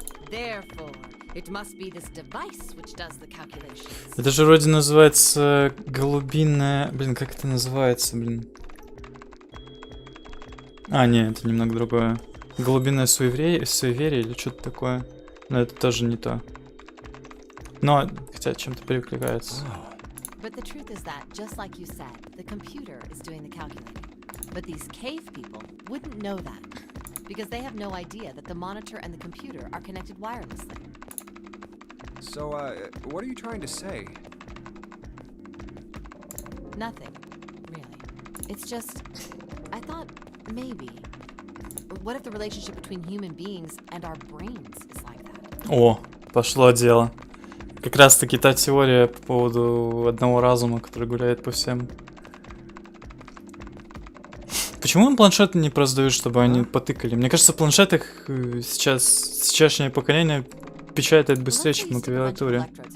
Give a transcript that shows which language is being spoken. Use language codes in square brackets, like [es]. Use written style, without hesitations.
[en] Therefore, it must be this device which does the calculations. [ru] Это же вроде называется голубиная... Блин, как это называется, блин? А, нет, это немного другое. Голубиное суеверие или что-то такое. Но это тоже не то. Но, хотя чем-то перекликается. [en] But the truth is that, just like you said, the computer is doing the calculating. But these cave people wouldn't know that, because they have no idea that the monitor and the computer are connected wirelessly. So, what are you trying to say? Nothing, really. It's just, I thought maybe. What if the relationship between human beings and our brains is like that? [ru] О, пошло дело. Как раз таки та теория по поводу одного разума, который гуляет по всем. Почему им планшеты не продают, чтобы они потыкали? Мне кажется, в планшетах сейчасшнее поколение печатает быстрее, чем на клавиатуре.